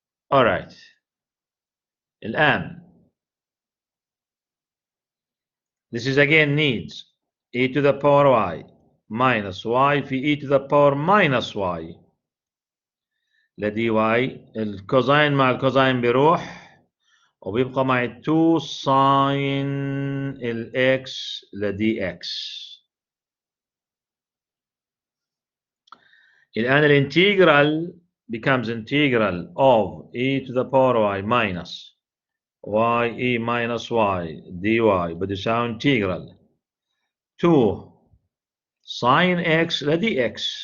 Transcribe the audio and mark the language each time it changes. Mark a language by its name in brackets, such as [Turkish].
[English] All right. [Arabic] الآن [English] this is again needs e to the power y minus y في e to the power minus y ل dy. [Arabic] الكوزين مع الكوزين بيروح وبيبقى معي 2 ساين الاكس ل dx. الآن الانتجرال [English] becomes integral of e to the power y minus y minus y dy [Arabic] بتساوي [English] integral 2 sin x ل dx.